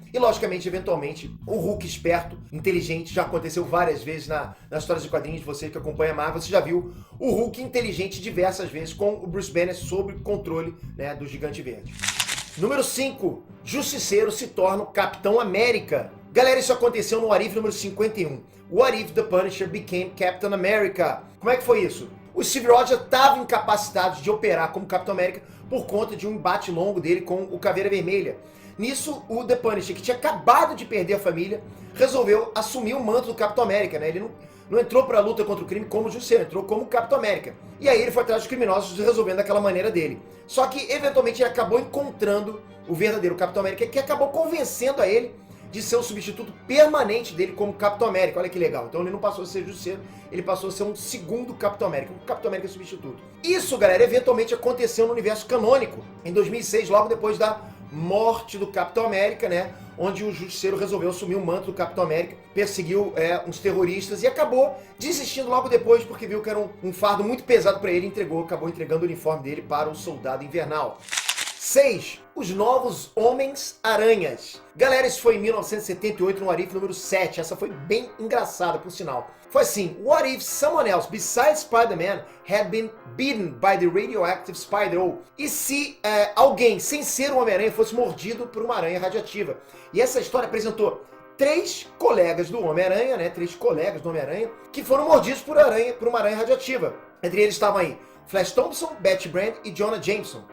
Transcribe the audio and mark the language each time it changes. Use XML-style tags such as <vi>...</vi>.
<pt>E, logicamente, eventualmente, o Hulk esperto, inteligente, já aconteceu várias vezes nas histórias de quadrinhos de você que acompanha a Marvel, você já viu o Hulk inteligente diversas vezes com o Bruce Banner sob controle, né, do Gigante Verde. Número 5. Justiceiro se torna o Capitão América. Galera, isso aconteceu no What If número 51.</pt> <en>What If the Punisher became Captain America?</en> <pt>Como é que foi isso? O Steve Rogers estava incapacitado de operar como Capitão América por conta de um embate longo dele com o Caveira Vermelha. Nisso, o The Punisher, que tinha acabado de perder a família, resolveu assumir o manto do Capitão América, né? Ele não entrou para a luta contra o crime como Justiceiro, entrou como Capitão América. E aí ele foi atrás dos criminosos resolvendo daquela maneira dele. Só que, eventualmente, ele acabou encontrando o verdadeiro Capitão América, que acabou convencendo a ele de ser o substituto permanente dele como Capitão América. Olha que legal. Então ele não passou a ser Justiceiro, ele passou a ser um segundo Capitão América, um Capitão América substituto. Isso, galera, eventualmente aconteceu no universo canônico, em 2006, logo depois da morte do Capitão América, né? Onde o Justiceiro resolveu assumir o manto do Capitão América, perseguiu uns terroristas e acabou desistindo logo depois, porque viu que era um fardo muito pesado para ele e acabou entregando o uniforme dele para o Soldado Invernal. 6. Os Novos Homens-Aranhas. Galera, isso foi em 1978 no What If número 7. Essa foi bem engraçada, por sinal.</pt> <en>Foi assim: What if someone else besides Spider-Man had been bitten by the radioactive spider?</en> <pt>Ou, e se alguém, sem ser um Homem-Aranha, fosse mordido por uma aranha radioativa? E essa história apresentou 3 colegas do Homem-Aranha, né? 3 colegas do Homem-Aranha que foram mordidos por uma aranha radioativa. Entre eles estavam aí Flash Thompson, Betty Brant e Jonah Jameson.</pt>